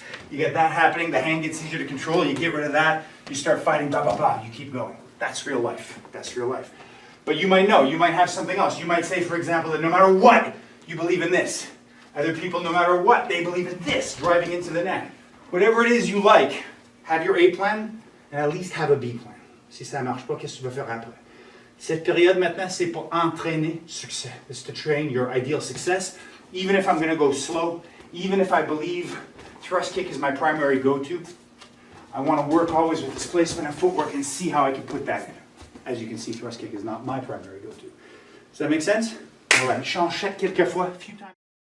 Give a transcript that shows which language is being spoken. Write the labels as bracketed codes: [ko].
[en] You get that happening, the hand gets easier to control, you get rid of that, you start fighting, blah, blah, blah, you keep going. That's real life. That's real life. But you might know, you might have something else. You might say, for example, that no matter what, you believe in this. Other people, no matter what, they believe in this, driving into the net. Whatever it is you like, have your A plan, and at least have a B plan. [fr] Si ça marche pas, qu'est-ce que tu vas faire après? Cette période maintenant, c'est pour entraîner succès. [en] It's to train your ideal success. Even if I'm going to go slow, even if I believe thrust kick is my primary go-to, I want to work always with displacement and footwork and see how I can put that in. As you can see, thrust kick is not my primary go-to. Does that make sense? All right, change quelquefois, a few times.